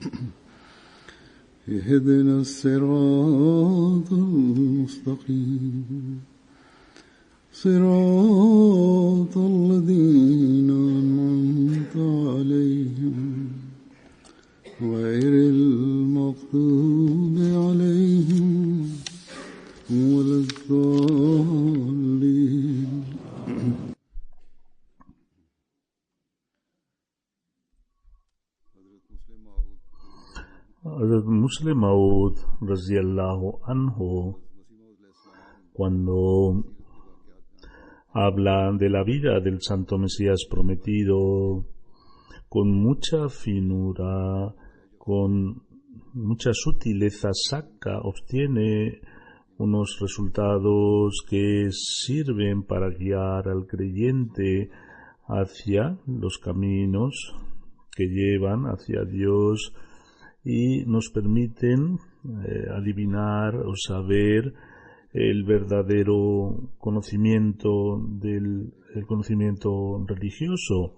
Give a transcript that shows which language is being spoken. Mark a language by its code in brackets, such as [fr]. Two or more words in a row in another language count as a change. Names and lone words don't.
[ar] اهدنا الصراط المستقيم صراط الذين أنعمت عليهم غير المغضوب عليهم ولا الضالين. [es] Hazrat Muslim Maud [ar] رضي الله عنه, [es] cuando habla de la vida del Santo Mesías prometido, con mucha finura, con mucha sutileza obtiene unos resultados que sirven para guiar al creyente hacia los caminos que llevan hacia Dios y nos permiten adivinar o saber el verdadero conocimiento el conocimiento religioso.